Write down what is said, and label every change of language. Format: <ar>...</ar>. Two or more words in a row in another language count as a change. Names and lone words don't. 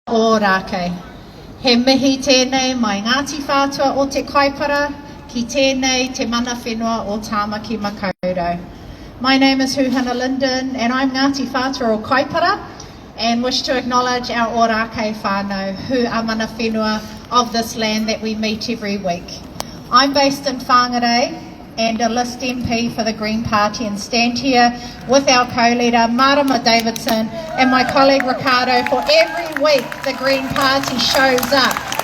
<mi>Hauraki. He mihi tēnei mai Ngāti Whātua o te kaipara, ki tēnei te mana whenua o Tāmaki Makaurau.</mi> <en>My name is Hūhana Lyndon and I'm Ngāti Whātua o kaipara and wish to acknowledge our Hauraki whānau, who are</en> <mi>mana whenua</mi> <en>of this land that we meet every week. I'm based in Whangarei and a list MP for the Green Party and stand here with our co-leader Marama Davidson and my colleague Ricardo for every week the Green Party shows up.</en>